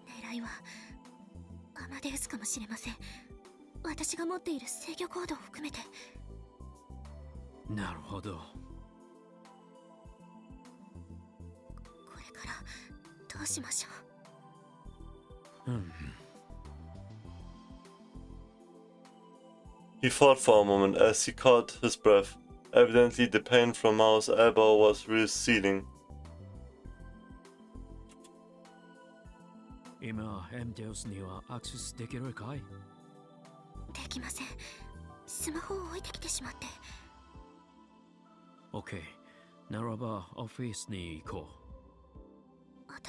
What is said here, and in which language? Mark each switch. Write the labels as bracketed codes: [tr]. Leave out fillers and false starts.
[ja] 狙いはアマデウスかもしれません。私が持っている制御コードを含めて。なるほど。これからどうしましょう。 [en] He thought for a moment as he caught his breath. Evidently the pain from Mao's elbow was receding. [ja] 今、エムデウスにはアクセスできるかい？できません。スマホを置いてきてしまって。 OK。ならばオフィスに行こう。